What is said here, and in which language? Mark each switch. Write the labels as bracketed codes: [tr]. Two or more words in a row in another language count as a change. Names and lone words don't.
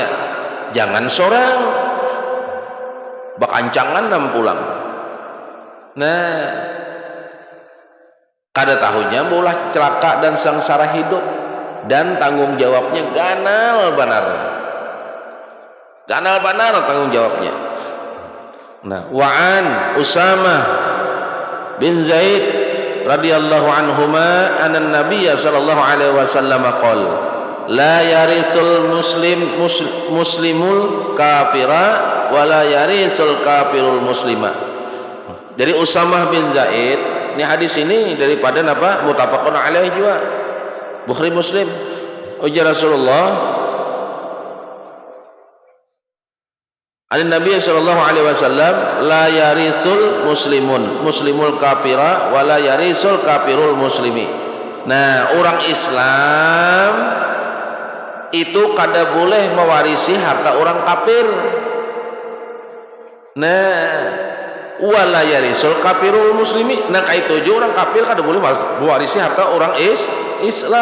[bjn] Jangan seorang bakancangan nam pulang. Nah kada tahunya maulah celaka dan sengsara hidup, dan tanggung jawabnya ganal banar tanggung jawabnya. Nah, [ar] وعن أسامة بن زيد رضي الله عنهما أن النبي صلى الله عليه وسلم قال لا يرث المسلم الكافر ولا يرث الكافر المسلم. [bjn] Dari Usamah bin Zaid. Ini hadis ini daripada apa? [ar] متفق عليه [bjn] juga, Bukhari Muslim. [ar] Ujar Rasulullah, Nabi صلى الله عليه وسلم، لا يرث المسلم الكافر ولا يرث الكافر المسلم. [bjn] Nah, orang Islam itu kada boleh mewarisi harta orang kafir. [ar] Nah, ولا يرث الكافر المسلم. [bjn] Nah itu juga orang kafir kada boleh mewarisi harta orang Islam.